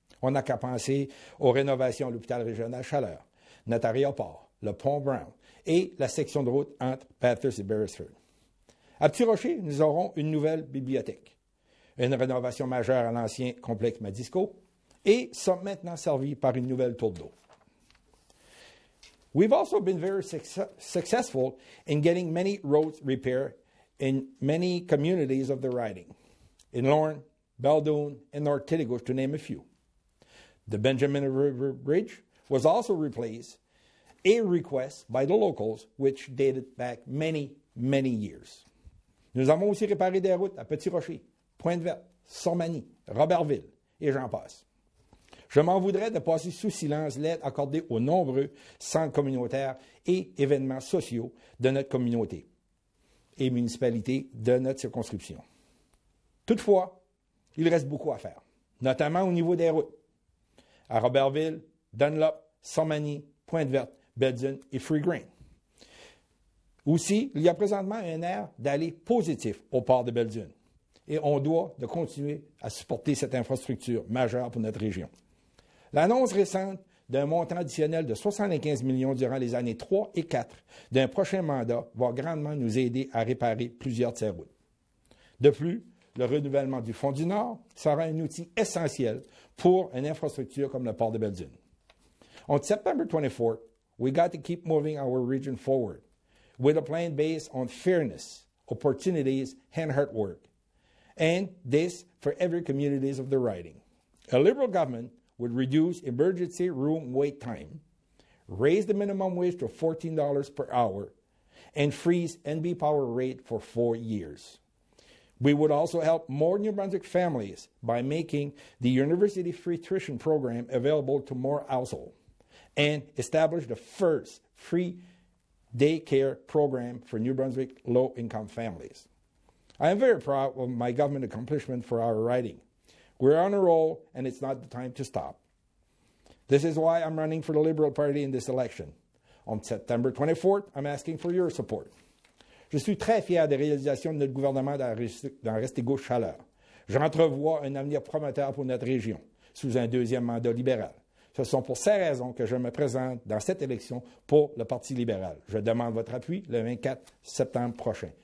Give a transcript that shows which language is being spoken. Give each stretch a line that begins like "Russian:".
French: On n'a qu'à penser aux rénovations à l'hôpital régional Chaleur, notre aéroport, le pont Brown et la section de route entre Bathurst et Beresford. À Petit-Rocher, nous aurons une nouvelle bibliothèque, une rénovation majeure à l'ancien complexe Madisco et sommes maintenant servis par une nouvelle tour d'eau.
English: We've also been very successful in getting many roads repaired in many communities of the riding, in Lorne, Baldoon, and North Titigouche, to name a few. The Benjamin River Bridge was also replaced, a request by the locals which dated back many, many years.
French: Nous avons aussi réparé des routes à Petit-Rocher, Pointe-Verte, Sormany, Robertville, et j'en passe. Je m'en voudrais de passer sous silence l'aide accordée aux nombreux centres communautaires et événements sociaux de notre communauté et municipalités de notre circonscription. Toutefois, il reste beaucoup à faire, notamment au niveau des routes. À Robertville, Dunlop, Sormany, Pointe-Verte, Belzun et Free Grain. Aussi, il y a présentement un air d'aller positif au port de Belzun et on doit de continuer à supporter cette infrastructure majeure pour notre région. L'annonce récente d'un montant additionnel de 75 millions durant les années 3 et 4 d'un prochain mandat va grandement nous aider à réparer plusieurs de ces routes. De plus, le renouvellement du Fonds du Nord sera un outil essentiel pour une infrastructure comme le port de Belzun.
English: On September 24th, we got to keep moving our region forward with a plan based on fairness, opportunities, and hard work. And this for every communities of the riding. A Liberal government would reduce emergency room wait time, raise the minimum wage to $14 per hour, and freeze NB Power rate for 4 years. We would also help more New Brunswick families by making the University Free Tuition Program available to more households and establish the first free daycare program for New Brunswick low-income families. I am very proud of my government accomplishment for our riding. We're on a roll, and it's not the time to stop. This is why I'm running for the Liberal Party in this election. On September 24th, I'm asking for your support.
French: Je suis très fier des réalisations de notre gouvernement dans Restigouche-Chaleur. J'entrevois un avenir prometteur pour notre région, sous un deuxième mandat libéral. Ce sont pour ces raisons que je me présente dans cette élection pour le Parti libéral. Je demande votre appui le 24 septembre prochain.